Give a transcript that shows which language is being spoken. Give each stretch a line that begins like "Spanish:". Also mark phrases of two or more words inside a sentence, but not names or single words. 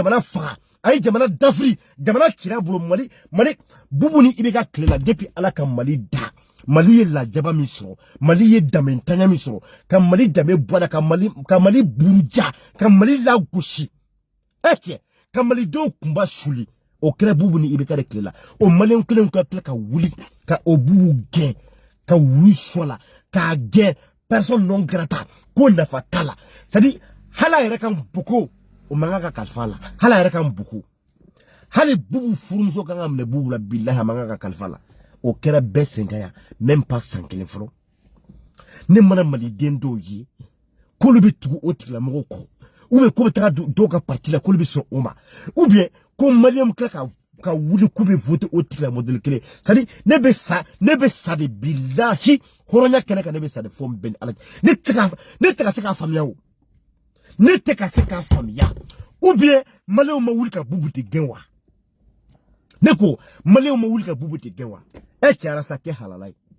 Bambara: jamana faga a ye jamana dafiri jamana cira bolo mali bubu ni i bɛ ka tile la depuis ala ka mali da mali ye lajaba min sɔrɔ mali ye damentanya min sɔrɔ ka mali dame bɔra ka mali buruja ka mali lagosi cɛ ka mali dɔw kunba suli o kɛra bubu ni i bɛ ka de tile la o maliyɛn kelen ka tila ka wuli ka o bubu gɛn ka wuli sɔ la k'a gɛn
French: personne non grata
Bambara: ko nafa t'a la
French: c'est-à-dire
Bambara: hali a yɛrɛ ka buko o man kan ka kalifa la hali a yɛrɛ ka buko hali bubu furumuso kan ka minɛ bubu la billahi a man kan ka kalifa la o kɛra bɛɛ senkaya
French: même pas
Bambara: san kelen fɔlɔ ne mana maliden dɔw ye k'olu bɛ tugu o tigilamɔgɔw kɔ
French: ou bien
Bambara: ko bɛ taga dɔw ka parti la k'olu bɛ sɔn o ma
French: ou bien
Bambara: ko maliyɛn tila ka wuli k'u bɛ voter o tigila modèle kelen
French: c'est-à-dire
Bambara: ne bɛ sa de billahi hɔrɔnya kɛnɛ kan ne bɛ sa de fɔ n bɛn ala ne tɛ ka se k'a faamuya o ne tɛ ka se k'a faamuya
French: ou bien
Bambara: maliyɛnw ma wuli ka bubu de gɛn wa ne ko maliyɛnw ma wuli ka bubu de gɛn wa cɛra sa kɛ halala